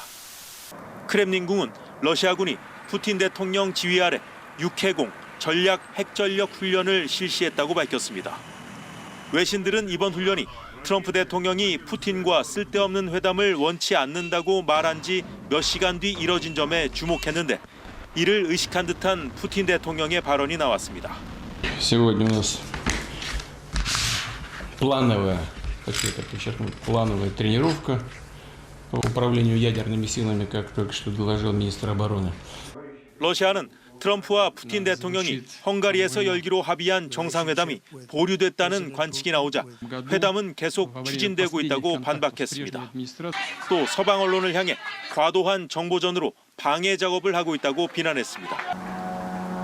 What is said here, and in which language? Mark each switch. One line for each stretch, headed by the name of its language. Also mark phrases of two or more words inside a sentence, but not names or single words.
Korean: 크렘린궁은 러시아군이 푸틴 대통령 지휘 아래 6해공 전략 핵전력 훈련을 실시했다고 밝혔습니다. 외신들은 이번 훈련이 트럼프 대통령이 푸틴과 쓸데없는 회담을 원치 않는다고 말한 지 몇 시간 뒤 이뤄진 점에 주목했는데 이를 의식한 듯한 푸틴 대통령의 발언이 나왔습니다.
Russian: Сегодня у нас плановая, хочу это подчеркнуть, плановая тренировка по управлению ядерными силами, как только что доложил министр обороны.
Korean: 러시아는 트럼프와 푸틴 대통령이 헝가리에서 열기로 합의한 정상회담이 보류됐다는 관측이 나오자 회담은 계속 추진되고 있다고 반박했습니다. 또 서방 언론을 향해 과도한 정보전으로 방해 작업을 하고 있다고 비난했습니다.